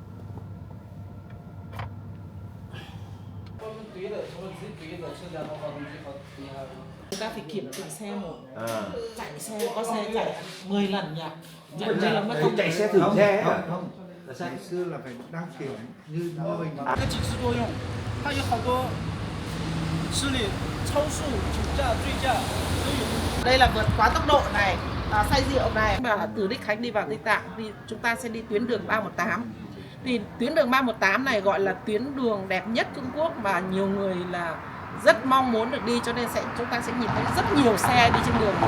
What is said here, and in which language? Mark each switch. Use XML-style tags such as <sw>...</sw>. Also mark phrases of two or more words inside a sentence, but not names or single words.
<vi>Người ta phải kiểm tra xe một. Chạy xe, có xe chạy 10 lần nhỉ? Chạy 10 lần mất công. Chạy xe thử xe không. Ngày xưa là phải đăng kiểm như mình.</vi> <zh>它警示作用，它有好多失礼、超速、酒驾、醉驾都有。</zh> <vi>Đây là vượt quá tốc độ này, say rượu này. Mà từ Đích Khánh đi vào Tây Tạng thì chúng ta sẽ đi tuyến đường 318. Thì tuyến đường 318 này gọi là tuyến đường đẹp nhất Trung Quốc và nhiều người là rất mong muốn được đi, cho nên chúng ta sẽ nhìn thấy rất nhiều xe đi trên đường.</vi>